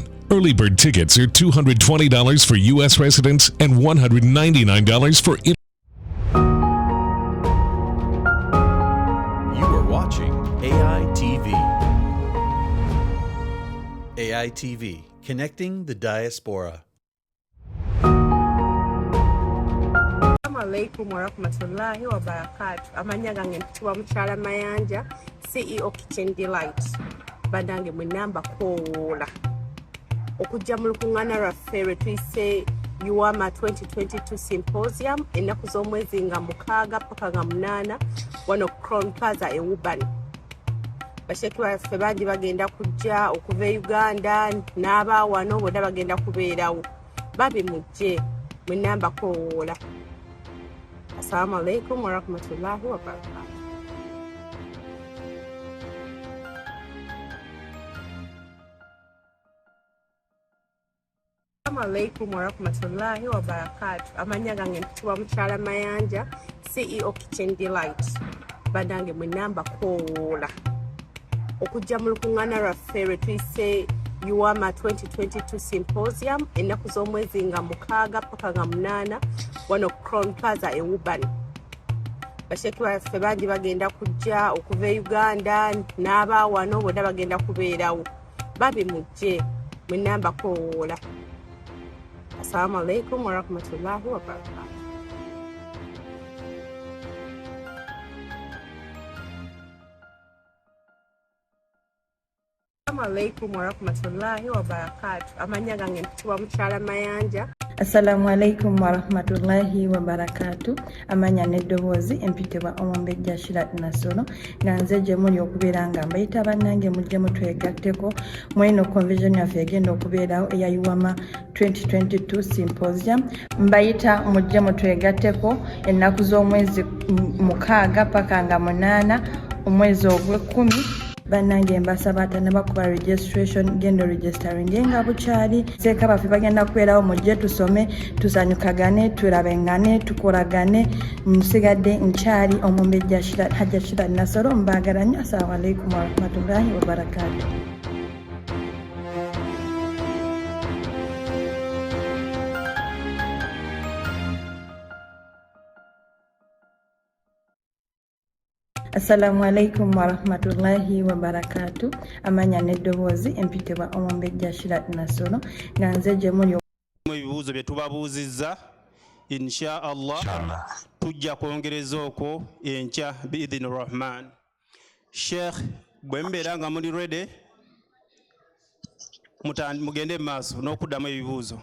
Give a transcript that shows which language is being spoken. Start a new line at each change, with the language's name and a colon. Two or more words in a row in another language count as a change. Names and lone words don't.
English: Early bird tickets are $220 for U.S. residents and $199 for You are watching AI TV. AI TV, connecting the diaspora.
Arabic: عليكم ورحمة الله وبركاته.
Ganda: Amanya gange mpitibwa Mukyala Mayanja, CEO Kitchen Delight. Bandange mwenamba kola. Okujja mu lukuŋŋaana lwaffe lwe tuyise Uama 2022 Symposium ennaku z'omwezi nga 6 paka nga 8 wano Crown Plaza e Woburn. Basheki baffe bangi bagenda kujja okuva e Uganda n'abaawano bonna bagenda kubeerawo. Babi mujje mwenamba kola.
Arabic: السلام عليكم ورحمة الله وبركاته. السلام عليكم ورحمة الله وبركاته.
Ganda: Amanya gange mpitibwa Mukyala Mayanja, CEO Kitchen Delight. Bandange mwenamba kola. Okujja mu lukuŋŋaana lwaffe lwe tuyise Uama 2022 Symposium ennaku z'omwezi nga 6 paka nga 8 wano Crown Plaza e Woburn. Basheki baffe bangi bagenda kujja okuva e Uganda n'abaawano bonna bagenda kubeerawo. Babi mujje mwenamba kola.
Arabic: السلام عليكم ورحمة الله وبركاته. السلام عليكم ورحمة الله وبركاته.
Ganda: Amanya gange mpitibwa Mukyala Mayanja.
Arabic: السلام عليكم ورحمة الله وبركاته.
Ganda: Amanya n'eddoboozi empitibwa Omumbejja Shirat Nasolo nga nze gye muli okubeera nga mbayita bannange mujje mutwegatteko mu eno convention yaffe egenda okubeerawo eya Uama 2022 Symposium. Mbayita mujje mutwegatteko ennaku z'omwezi 6 paka nga 8 omwezi ogw'Ekkumi. Bannange mbasaba atannabakuba registration gendo registering nga bukyali seeka baffe bagenda kubeerawo mujje tusome tusanyukagane tulabengane tukolagane. Nsigadde nkyali Omumbejja Shirat Nasolo mbaagala nnyo.
Arabic: السلام عليكم ورحمة الله وبركاته. السلام عليكم ورحمة الله وبركاته.
Ganda: Amanya n'eddoboozi empitibwa Omumbejja Shirat Nasolo nga nze gye muli mu ebibuuzo bye tubabuuzizza
Arabic: إن شاء الله
Ganda: tujja kwongereza okwo enkya
Arabic: بإذن الرحمن.
Ganda: Sheikh bwe mbeera nga muli ready mugende mu maaso n'okuddamu ebibuuzo.